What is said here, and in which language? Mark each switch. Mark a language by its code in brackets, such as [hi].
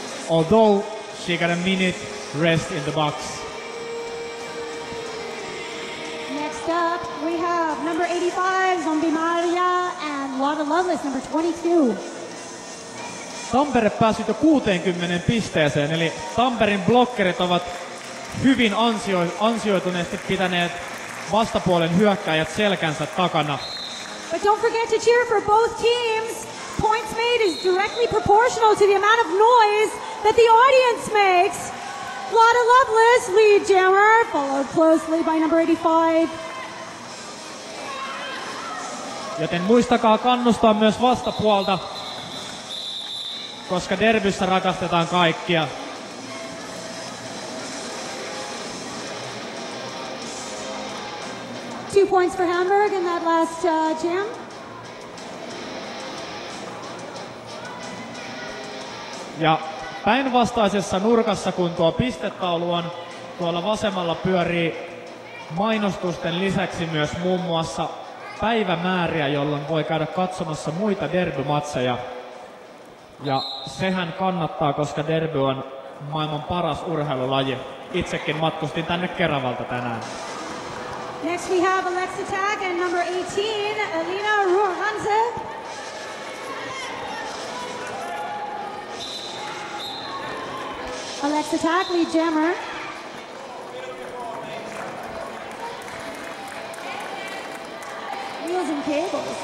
[en] Although she got a minute rest in the box. Next up, we have number 85, Zombie Maria, and Lotta Lovelace, number 22. [fi] Tampere päässyt jo 60 pisteeseen, eli Tampereen blokkerit ovat hyvin ansioituneesti pitäneet vastapuolen hyökkääjät selkänsä takana. [en] But don't forget to cheer for both teams. Points made is directly proportional to the amount of noise that the audience makes. Lotta Lovelace, lead jammer, followed closely by number 85. [fi] Joten muistakaa kannustaa myös vastapuolta, koska derbyssä rakastetaan kaikkia. [en] Two points for Hamburg in that last jam. [fi] Ja päinvastaisessa nurkassa, kun tuo pistetaulu on, tuolla vasemmalla pyörii mainostusten lisäksi myös muun muassa päivämääriä, jolloin voi käydä katsomassa muita derbymatseja. Ja sehän kannattaa, koska derby on maailman paras urheilulaji. Itsekin matkustin tänne Keravalta tänään. [en] Next we have Alexa Tag and number 18, Elina Ruohanse. Alexa Tag, lead jammer. Wheels and cables.